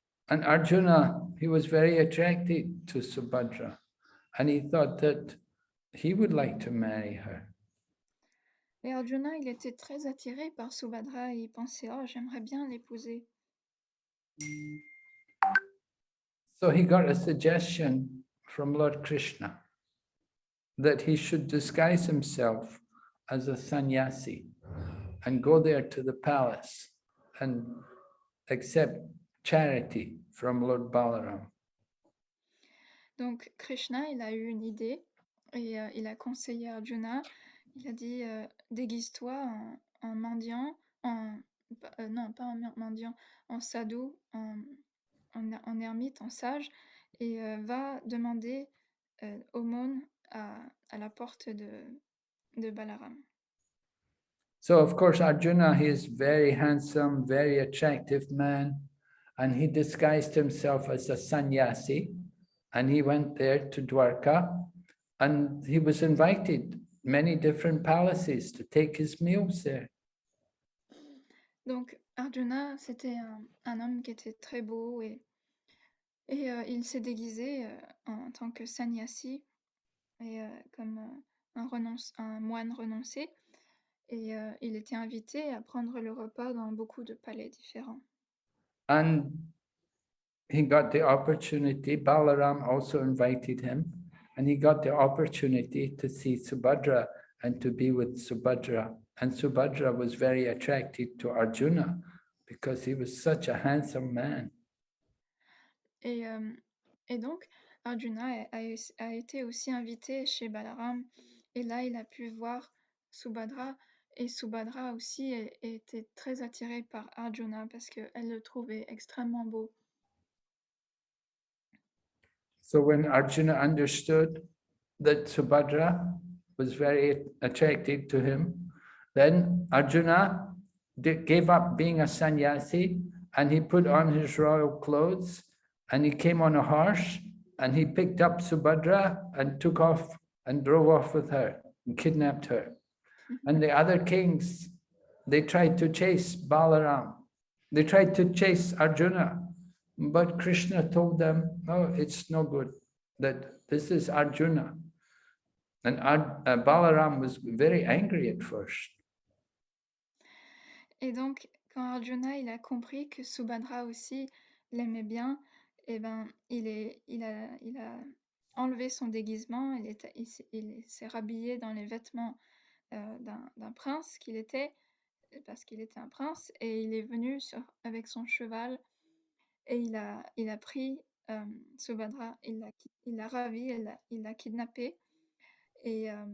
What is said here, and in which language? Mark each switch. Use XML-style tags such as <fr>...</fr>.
<en>And Arjuna, he was very attracted to Subhadra, and he thought that he would like to marry her.</en> <fr>Et Arjuna, il était très attiré par Subhadra, et il pensait, oh, j'aimerais bien l'épouser.</fr> <en>So he got a suggestion from Lord Krishna that he should disguise himself as a sannyasi and go there to the palace and accept charity from Lord Balaram.</en> <fr>Donc Krishna, il a eu une idée, et il a conseillé Arjuna, il a dit, déguise-toi en mendiant, non pas en mendiant, en sadhu, en ermite, en sage, et va demander aumône à la porte de Balaram.</fr> <en>So of course, Arjuna, he is very handsome, very attractive man, and he disguised himself as a sannyasi, and he went there to Dwarka, and he was invited many different palaces to take his meals there.</en> <fr>Donc Arjuna, c'était un homme qui était très beau et il s'est déguisé en tant que sannyasi et comme un moine renoncé. Et il était invité à prendre le repas dans beaucoup de palais différents.</fr> <en>And he got the opportunity, Balaram also invited him, and he got the opportunity to see Subhadra and to be with Subhadra. And Subhadra was very attracted to Arjuna because he was such a handsome man.</en> <fr>Et donc, Arjuna a été aussi invité chez Balaram, et là, il a pu voir Subhadra, et Subhadra aussi était très attirée par Arjuna parce qu'elle le trouvait extrêmement beau.</fr> <en>So when Arjuna understood that Subhadra was very attracted to him, then Arjuna gave up being a sannyasi and he put on his royal clothes and he came on a horse and he picked up Subhadra and took off and drove off with her and kidnapped her. And the other kings, they tried to chase Balaram. They tried to chase Arjuna. But Krishna told them, no, it's no good, that this is Arjuna. And Balaram was very angry at first.</en> <fr>Et donc, quand Arjuna il a compris que Subhadra aussi l'aimait bien, eh ben, il a enlevé son déguisement, il s'est rhabillé dans les vêtements d'un prince qu'il était, parce qu'il était un prince, et il est venu avec son cheval, et il a pris Subhadra, il l'a ravi, il l'a kidnappé, et</fr>